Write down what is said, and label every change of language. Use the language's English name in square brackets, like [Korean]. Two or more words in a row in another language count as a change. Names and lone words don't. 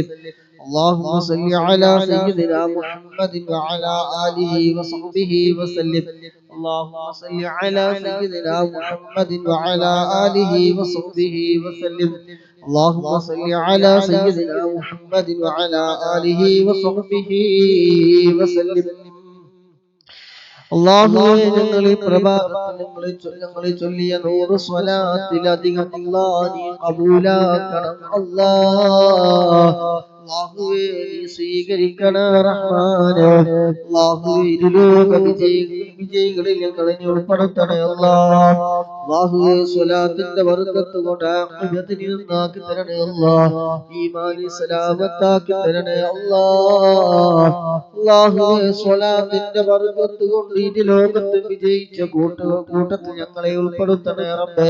[Arabic] اللهم صل على سيدنا محمد وعلى آله وصحبه وسلم. اللهم صل على سيدنا محمد وعلى آله وصحبه وسلم. اللهم صل على سيدنا محمد وعلى آله وصحبه وسلم. [Malayalam] അല്ലാഹുവേ ഞങ്ങളെ പ്രഭാതത്തിൽ ഞങ്ങളെ ചൊല്ലിയ 100 സ്വലാത്തിലധികം അല്ലാഹ് നീ കബൂലാക്കണം അല്ലാഹുവേ നീ സ്വീകരിക്കണേ റഹ്മാനേ. അല്ലാഹുവേ ഇരുലോക വിജയികളിൽ ഞങ്ങളെ ഉൾപ്പെടുത്തണേ അല്ലാഹുവേ സ്വലാത്തിന്റെ ബർക്കത്ത് കൊണ്ട് ആഖിബത്തിൽ നിന്നാക്കി തരണേ ഈമാനി സലാമത്താക്കി തരണേ അല്ലാഹുവേ സ്വലാത്തിന്റെ ബർക്കത്ത് കൊണ്ട് ഈ ലോകത്ത് വിജയിച്ച കൂട്ടത്തിൽ ഞങ്ങളെ ഉൾപ്പെടുത്തണേ റബ്ബേ.